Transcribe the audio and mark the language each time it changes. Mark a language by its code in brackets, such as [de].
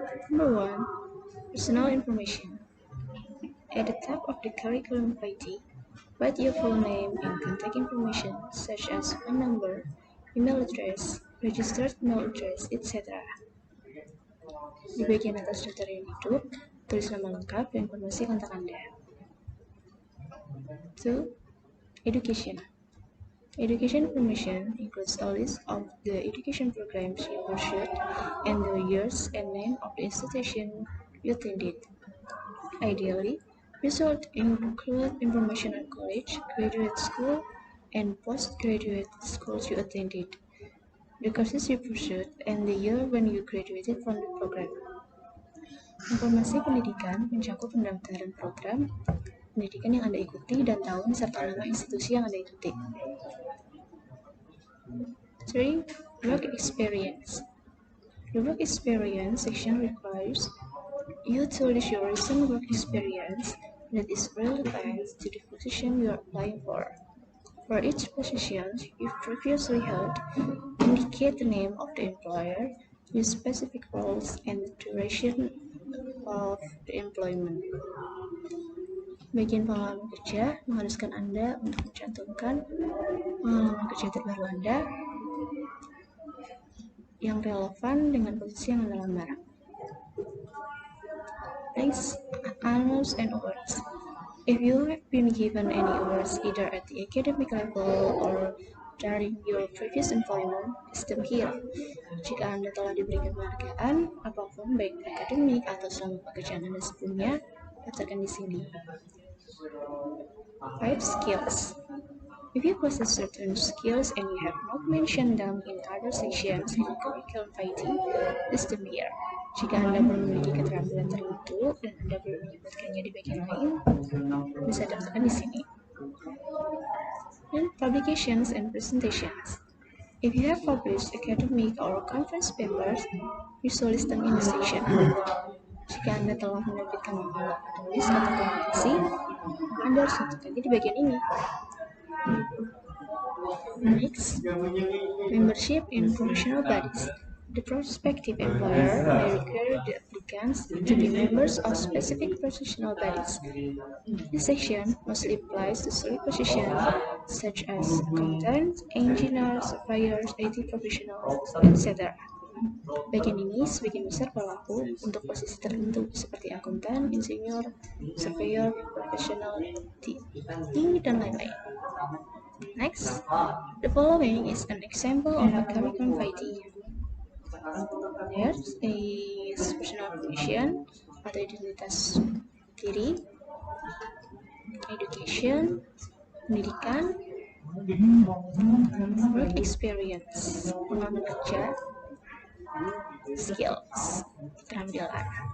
[en] Number 1, personal information. At the top of the curriculum vitae, write your full name and contact information such as phone number, email address, registered email address, etc. [id] Di bagian atas daftar riwayat hidup, tulis nama lengkap dan informasi kontak Anda. [en] 2. Education. Education information includes a list of the education programs you pursued and the years and name of the institution you attended. Ideally, you should include information on college, graduate school, and postgraduate schools you attended, the courses you pursued, and the year when you graduated from the program. [id] Informasi pendidikan mencakup pendaftaran program pendidikan yang Anda ikuti dan tahun serta nama institusi yang Anda ikuti. [en] 3. Work experience. The work experience section requires you to list your recent work experience that is relevant to the position you are applying for. For each position you've previously held, indicate the name of the employer, your specific roles, and the duration of the employment. [id] Bagian pengalaman kerja mengharuskan Anda untuk mencantumkan pengalaman kerja terbaru Anda yang relevan dengan posisi yang Anda lamar. [en] Next, honors and awards. If you have been given any awards either at the academic level or during your previous employment, list them here. [id] Jika Anda telah diberikan penghargaan apapun baik akademik atau selama pekerjaan Anda sebelumnya, daftarkan di sini. [en] 5 skills. If you possess certain skills and you have not mentioned them in other sections in curriculum writing, list them here. [id] Jika Anda belum memiliki keterampilan tertentu dan Anda belum menyebutkannya di bagian lain, bisa daftarkan di sini. [en] And publications and presentations. If you have published academic or conference papers, you should list them in the section. [id] Jika Anda telah menerbitkan makalah penulis atau konferensi, Anda harus mencatatnya di bagian ini. [en] Next, membership in professional bodies. The prospective employer may require the applicants to be members of specific professional bodies. This section mostly applies to solid positions such as accountants, engineers, surveyors, IT professionals, etc. [id] Bagian ini sebagian besar berlaku untuk posisi tertentu seperti akuntan, insinyur, surveyor, profesional, dan lain-lain. [en] Next, the following is an example of a curriculum writing. There's a personal information [id] atau identitas diri, [en] education, [id] pendidikan, [en] work experience, [id] pengalaman kerja, [en] skills, [id] keterampilan.